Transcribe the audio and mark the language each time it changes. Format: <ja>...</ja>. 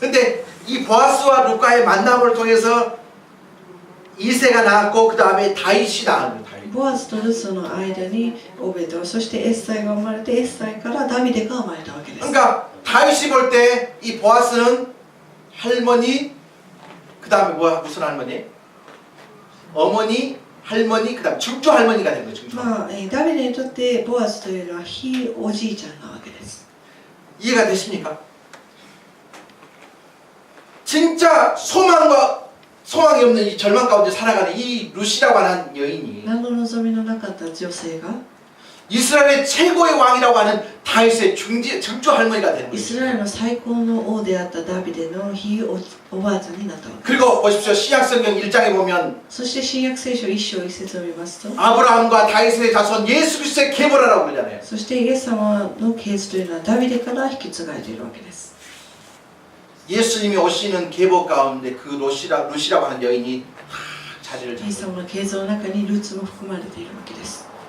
<ko>근데 이 보아스와 루카의 만남을 통해서 이세가 낳았고 그 다음에 다윗이 낳은 거예요. 다윗.</ko> <ja>ボアズとルツの間にオベド、そしてエッサイが生まれて、エッサイからダビデが生まれたわけです。</ja> <ko>그러니까 다윗이 볼 때 이 보아스는 할머니 그 다음에 무슨 할머니? 어머니, 할머니, 그 다음에 증조 할머니가 된 거예요. 증조.</ko> <ja>ダビデにとってボアズというのはひいおじいちゃんなわけです。</ja> <ko>이해가 되십니까? 진짜 소망이 없는 이 절망 가운데 살아가는 이 루시라고 하는 여인이</ko> <ja>何の望みのなかった女性が</ja> <ko>이스라엘의 최고의 왕이라고 하는 다윗의 증조 할머니가 되는</ko> <ja>イス</ja> <ko>거예요.</ko> <ja>ラエルの最高の王であったダビデのひいおばあちゃんになったわけ。</ja> <ko>그리고 보십시오. 신약성경 1장에 보면</ko> <ja>そして新約聖書1章1節を見ますと、</ja> <ko>아브라함과 다윗의 자손 예수 그리스도의 계보라라고 그러잖아요.</ko> <ja>そしてイエス様の系図というのはダビデから引き継がれているわけです。</ja> <ko>예수님이 오시는 계보 가운데 그 루시라고 하는 여인이 다 자리를</ko> <ja>イエス</ja> <ko>잡고</ko> <ja>様の系図の中にルツも含まれているわけです。</ja>